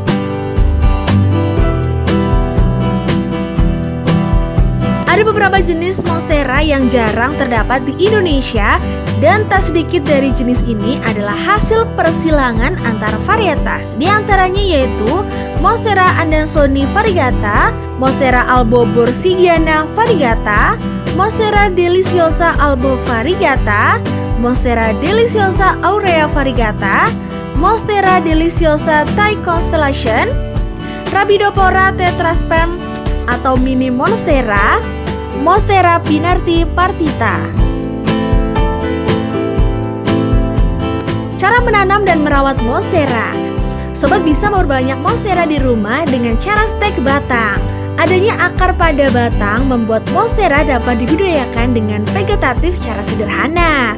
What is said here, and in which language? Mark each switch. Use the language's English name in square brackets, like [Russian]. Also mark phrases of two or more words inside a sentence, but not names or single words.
[Indonesian] Ada beberapa jenis Monstera yang jarang terdapat di Indonesia dan tak sedikit dari jenis ini adalah hasil persilangan antar varietas. Di antaranya yaitu Monstera adansoni variegata, Monstera albo borsigiana variegata, Monstera deliciosa albo variegata, Monstera deliciosa aurea variegata, Monstera deliciosa Thai constellation, Rhaphidophora tetrasperm atau mini Monstera, Monstera pinarti partita. Cara menanam dan merawat Monstera. Sobat bisa memperbanyak Monstera di rumah dengan cara stek batang. Adanya akar pada batang membuat Monstera dapat dibudidayakan dengan vegetatif secara sederhana.